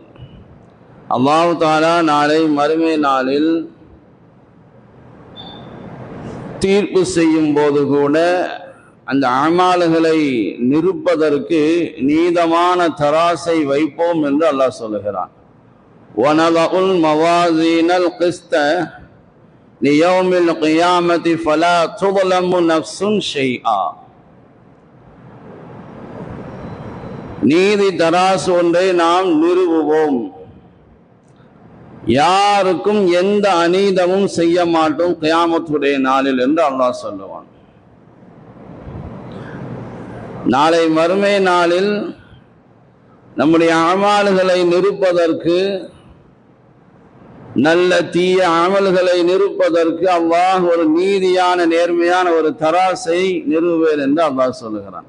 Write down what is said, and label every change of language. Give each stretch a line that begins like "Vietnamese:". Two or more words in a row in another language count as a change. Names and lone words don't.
Arabic: الله تعالى
Tamil: நாளை மறுமை நாளில் தீர்ப்பு செய்யும் போது கூட அந்த அமால்களை நிரூபதற்கு நீதமான தராசை வைப்போம் என்று அல்லாஹ் சொல்லுகிறான்.
Arabic: وَنَضَعُ الْمَوَازِينَ الْقِسْطَ لِيَوْمِ الْقِيَامَةِ فَلَا تُظْلَمُ نَفْسٌ شَيْئًا.
Tamil: நீதி தராசு ஒன்றை நாம் நிறுவுவோம், யாருக்கும் எந்த அநீதமும் செய்ய மாட்டோம் கியாமத்துடைய நாளில் என்று அல்லாஹ் சொல்லுவான். நாளை மறுமை நாளில் நம்முடைய அமல்களை நிரூபதற்கு, நல்ல தீய அமல்களை நிரூபதற்கு அல்லாஹ் ஒரு நீதியான நேர்மையான ஒரு தராசை நிறுவுவேன் என்று அல்லாஹ் சொல்லுகிறான்.